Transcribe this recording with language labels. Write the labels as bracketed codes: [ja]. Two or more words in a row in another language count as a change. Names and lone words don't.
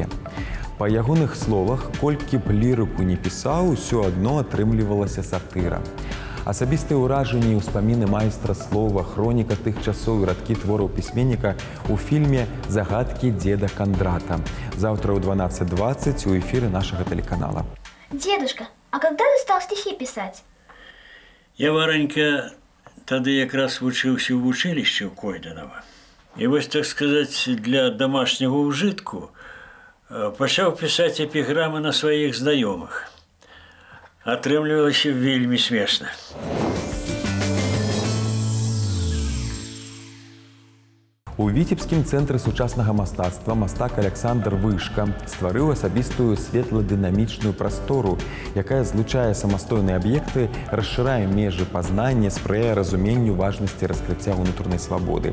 [be] Па ягоных словах, колькі б лірыку не пісаў, усё адно атрымлівалася сатыра. Асабістыя ўражанні і ўспаміны майстра слова, хроніка тых часоў і радкі твораў пісьменніка ў фільме «Загадкі деда Кандрата». Заўтра ў 12:20 у эфіры нашага тэлеканала. [ru] Дедушка, а когда ты стал стихи писать? Я, [be] Варанька, тады якраз вучыўся ў вучылішчы ў Койданова. [ru] И вот, так сказать, для домашнего ужитку пачаў писать эпиграммы на своих знакомых. [be] Атрымлівалася вельмі смешна. У віцебскім цэнтры сучаснага мастацтва мастак Александр Вышка стварыў асабістую светла-дынамічную прастору, якая злучае самастойныя аб'екты, расшырае межы пазнання, спрыяе разуменню важнасці раскрыцця ўнутранай свабоды.